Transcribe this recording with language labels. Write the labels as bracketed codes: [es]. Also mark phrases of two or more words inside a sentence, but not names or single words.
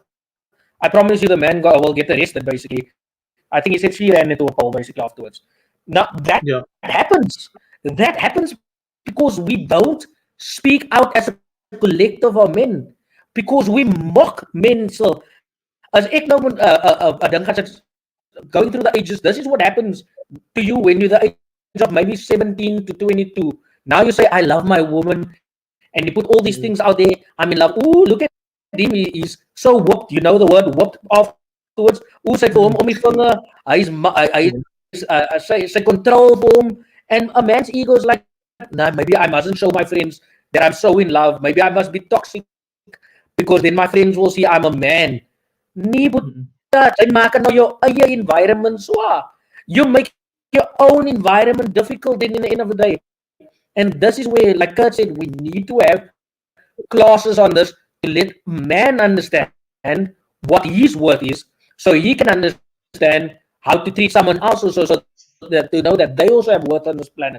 [en] I promise you the man will get arrested, basically. I think he said she ran into a pole basically afterwards. Now that Yeah. happens. That happens because we don't speak out as a collective of men. Because we mock men. So [af] as ek nou [en] going through the ages, this is what happens to you when you're the age of maybe 17 to 22. Now you say, I love my woman, and you put all these Mm, things out there. I'm in love. Ooh, look at him. He's so whooped. You know the word whooped afterwards. [af] Ooh, sy vir hom mm, om die vinger. Hy mm, is sy control vir hom. [en] And a man's ego is like, nah, maybe I mustn't show my friends that I'm so in love. Maybe I must be toxic because then my friends will see I'm a man. [af] Nee, mm, buta, jy maak nou jou eie environment swaar. [en] You make your own environment difficult then in the end of the day. And this is where, like Kurt said, we need to have classes on this to let man understand what his worth is, so he can understand how to treat someone else also, so that to know that they also have worth on this planet.